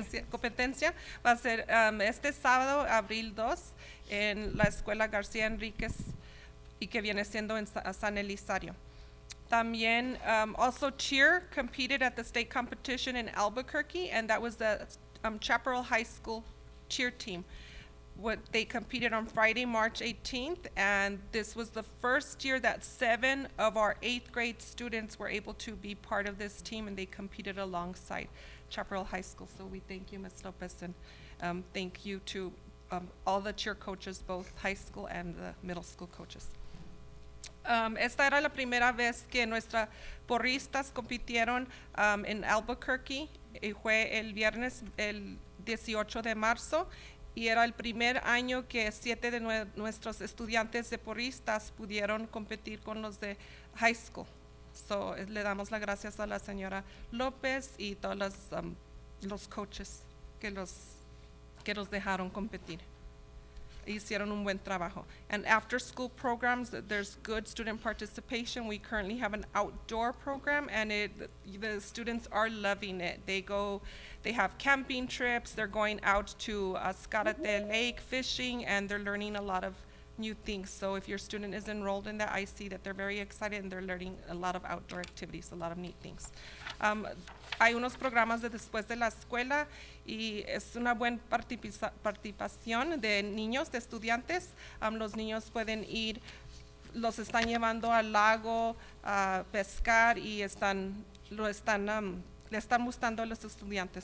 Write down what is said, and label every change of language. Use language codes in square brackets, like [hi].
[es] Competencia va a ser este sábado, abril 2, en la escuela García Enríquez y que viene siendo en San Elizario. [en] También, also cheer competed at the state competition in Albuquerque, and that was the Chaparral High School cheer team. They competed on Friday, March 18th, and this was the first year that 7 of our 8th grade students were able to be part of this team, and they competed alongside Chaparral High School. So we thank you, Ms. Lopez, and thank you to all the cheer coaches, both high school and the middle school coaches. [es] Esta era la primera vez que nuestras porristas compitieron en Albuquerque, y fue el viernes, el 18 de marzo. Y era el primer año que 7 de nuestros estudiantes de porristas pudieron competir con los de high school. So, le damos las gracias a la señora López y todos los coaches que los dejaron competir. Hicieron un buen trabajo. [en] And after school programs, there's good student participation. We currently have an outdoor program, and the students are loving it. They have camping trips, they're going out to Ascarate Lake fishing, and they're learning a lot of new things. So if your student is enrolled in that, I see that they're very excited and they're learning a lot of outdoor activities, a lot of neat things. [es] Hay unos programas de después de la escuela y es una buena participación de niños, de estudiantes. Los niños pueden ir, los están llevando al lago a pescar y le están gustando a los estudiantes.